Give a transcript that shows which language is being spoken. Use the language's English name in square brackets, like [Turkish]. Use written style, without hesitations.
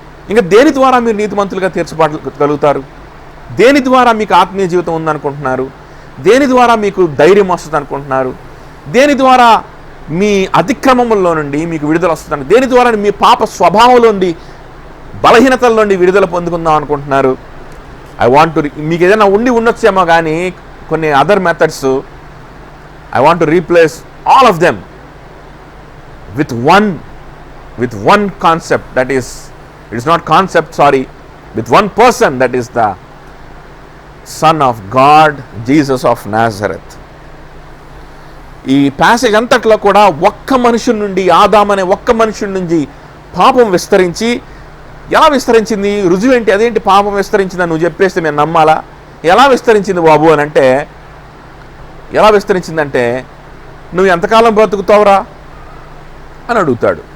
[Telugu] ఇంకా దేని ద్వారా మీరు నీతిమంతులుగా తీర్చబడగలుగుతారు? దేని ద్వారా మీకు ఆత్మీయ జీవితం ఉందనుకుంటున్నారు? దేని ద్వారా మీకు ధైర్యం వస్తుంది అనుకుంటున్నారు? దేని ద్వారా మీ అతిక్రమముల్లో నుండి మీకు విడుదల వస్తుందని, దేని ద్వారా మీ పాప స్వభావంలో నుండి, బలహీనతల నుండి విడుదల పొందుకుందాం అనుకుంటున్నారు? [English] I want to, [Telugu] మీకు ఏదైనా ఉండొచ్చేమో కానీ కొన్ని [English] Other methods, I want to replace all of them with one concept, that is, it is not concept, sorry, with one person, that is the Son of God, Jesus of Nazareth. [Telugu] ఈ passage అంతట్లో కూడా ఒక్క మనుషుడి నుండి, ఆదాము అనే ఒక్క మనుషుడి నుంచి పాపం విస్తరించి, ఎలా విస్తరించింది? రుజువు ఏంటి? అదేంటి పాపం విస్తరించిందని నువ్వు చెప్పేస్తే మేము నమ్మాలా? ఎలా విస్తరించింది బాబు అని అంటే, ఎలా విస్తరించిందంటే, నువ్వు ఎంతకాలం బ్రతుకుతావురా అని అడుగుతాడు.